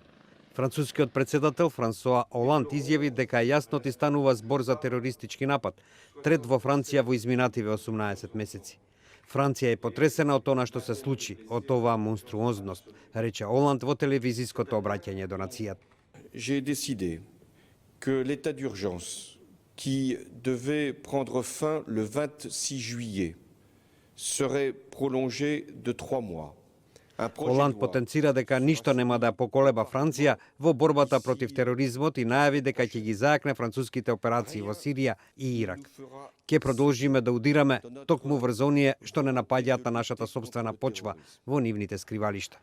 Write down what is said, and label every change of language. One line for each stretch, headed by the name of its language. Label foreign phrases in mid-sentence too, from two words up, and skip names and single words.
Macedonian: Францускиот председател Франсоа Оланд изјави дека јасно ти станува збор за терористички напад, трет во Франција во изминативе 18 месеци. Франција е потресена од она што се случи, од оваа монструозност, рече Оланд во телевизиското обраќање до нацијата.
French: J'ai décidé que l'état d'urgence qui devait prendre fin le 26 juillet serait prolongé de 3 mois.
Macedonian: Оланд потенцира дека ништо нема да поколеба Франција во борбата против тероризмот и најави дека ќе ги зајакне француските операции во Сирија и Ирак. Ќе продолжиме да удираме токму врз оние што не напаѓаат на нашата сопствена почва во нивните скривалишта.